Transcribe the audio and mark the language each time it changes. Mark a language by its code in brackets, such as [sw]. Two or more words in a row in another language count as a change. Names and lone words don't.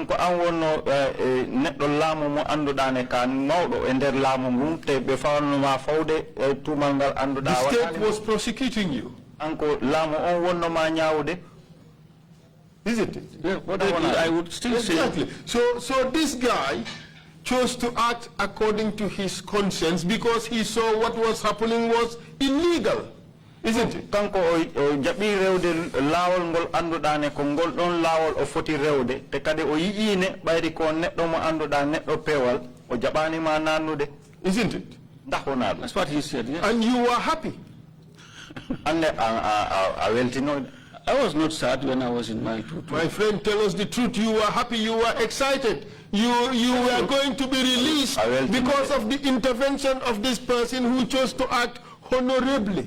[en] The state was prosecuting you. Isn't it? Yeah, I would still exactly. say. So this guy chose to act according to his conscience because he saw what was happening was illegal, isn't it? [ff] Kanko o jabi rewde lawol ngol anduda ne ko ngol don lawol o foti rewde te kadi o yiine bayri ko neddo mo anduda neddo pewal o jabani ma nanude, [en] isn't it? That's what he said. Yes. And you were happy. And I was not sad when I was in my two. My friend, tell us the truth. You were happy. You were excited. You were going to be released because of the intervention of this person who chose to act honorably.